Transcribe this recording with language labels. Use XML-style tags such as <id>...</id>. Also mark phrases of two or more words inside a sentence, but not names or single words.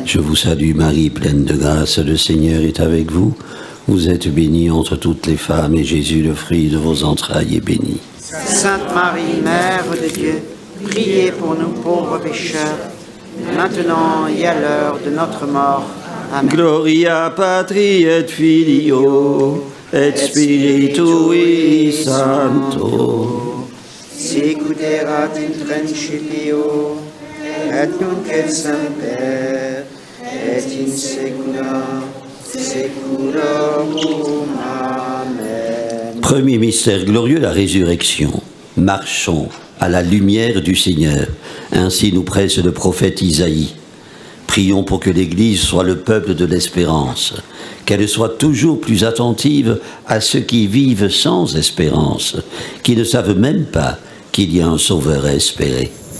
<fr>Je vous salue Marie, pleine de grâce, le Seigneur est avec vous. Vous êtes bénie entre toutes les femmes, et Jésus, le fruit de vos entrailles, est béni. Sainte Marie, Mère de Dieu, priez pour nous pauvres pécheurs, maintenant et à l'heure de notre mort. Amen.</fr> <la>Gloria Patri et Filio et Spiritui Sancto. Sicut erat in principio et nunc et semper et in saecula saeculorum. Amen.</la> <fr>Premier mystère glorieux, la résurrection. Marchons à la lumière du Seigneur. Ainsi nous presse le prophète Isaïe. Prions pour que l'Église soit le peuple de l'espérance, qu'elle soit toujours plus attentive à ceux qui vivent sans espérance, qui ne savent même pas qu'il y a un Sauveur à espérer.</fr>